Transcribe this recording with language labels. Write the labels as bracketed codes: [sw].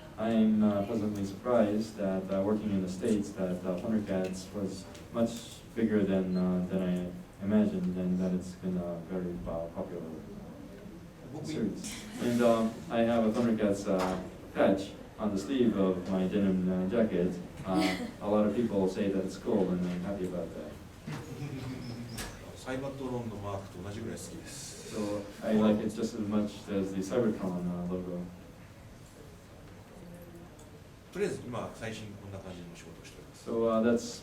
[en] And I'm pleasantly surprised that working in the States, that Thundercats was much bigger than I imagined, and that it's been a very popular series. And I have a Thundercats patch on the sleeve of my denim jacket. A lot of people say that it's cool, and I'm happy about that. [ja] サイバトロンのマークと同じぐらい好きです。 [en] So I like it just as much as the Cybertron logo. [ja] とりあえず今最新こんな感じの仕事をしております。